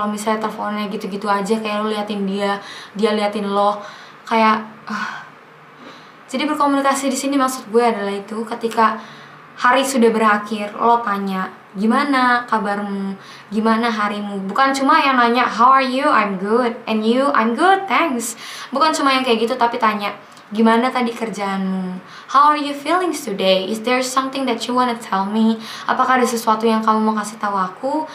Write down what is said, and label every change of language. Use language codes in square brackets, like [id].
[id] Kalau misalnya teleponnya gitu-gitu aja, kayak lo liatin dia liatin lo, kayak Jadi berkomunikasi di sini maksud gue adalah itu, ketika hari sudah berakhir, lo tanya, gimana kabarmu, gimana harimu. Bukan cuma yang nanya, [en] how are you, I'm good, and you, I'm good, thanks. [id] Bukan cuma yang kayak gitu, tapi tanya, gimana tadi kerjaanmu? [en] How are you feeling today? Is there something that you wanna tell me? [id] Apakah ada sesuatu yang kamu mau kasih tahu aku?